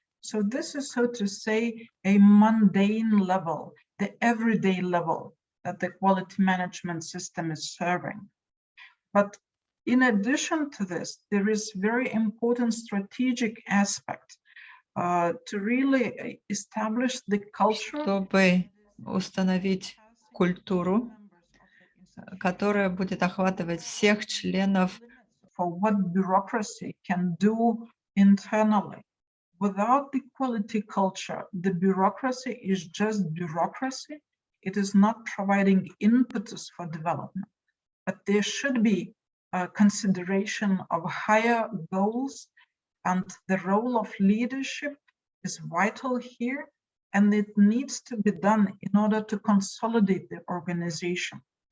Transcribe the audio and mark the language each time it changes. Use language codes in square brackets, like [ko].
[en] So this is, so to say, a mundane level, the everyday level that the quality management system is serving. But in addition to this, there is very important strategic aspect to really establish the culture. [ru] Чтобы установить культуру, которая будет охватывать всех членов. [en] For what bureaucracy can do internally. Without the quality culture, the bureaucracy is just bureaucracy. It is not providing impetus for development. But there should be a consideration of higher goals, and the role of leadership is vital here, and it needs to be done in order to consolidate the organization.